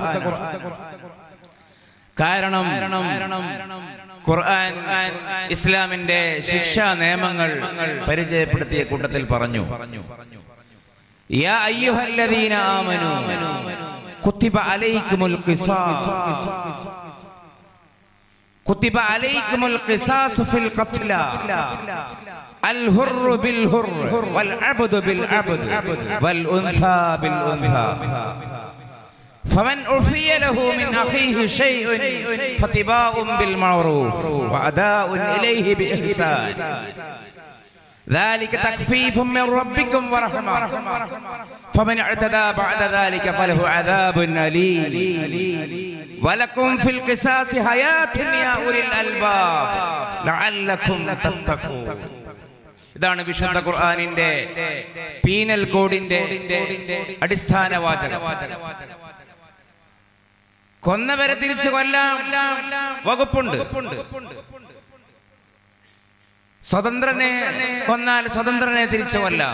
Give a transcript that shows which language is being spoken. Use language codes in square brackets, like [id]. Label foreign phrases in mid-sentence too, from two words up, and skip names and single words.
[ml] കാരണം ഖുർആൻ ഇസ്ലാമിന്റെ ശിക്ഷാ നിയമങ്ങൾ പരിചയപ്പെടുത്തിയ കൂട്ടത്തിൽ പറഞ്ഞു, [ar] يا أيها الذين آمنوا كتب عليكم القصاص كتب عليكم القصاص في القتلى الحر بالحر والعبد بالعبد والأنثى بالأنثى. فمن عفي له من أخيه شيء فاتباع بالمعروف وأداء إليه بإحسان ذلك تخفيف من ربكم ورحمة فمن اعتدى بعد ذلك فله عذاب أليم ولكم في القصاص حياة يا أولي الألباب لعلكم تتقون. [ml] ഇതാണ് വിശുദ്ധ ഖുർആനിന്റെ പീനൽ കോഡിന്റെ അടിസ്ഥാന വാചകം. കൊന്നവരെ തിരിച്ചു കൊല്ലാം വകുപ്പുണ്ട്. സ്വതന്ത്രനെ കൊന്നാൽ സ്വതന്ത്രനെ തിരിച്ചു കൊല്ലാം.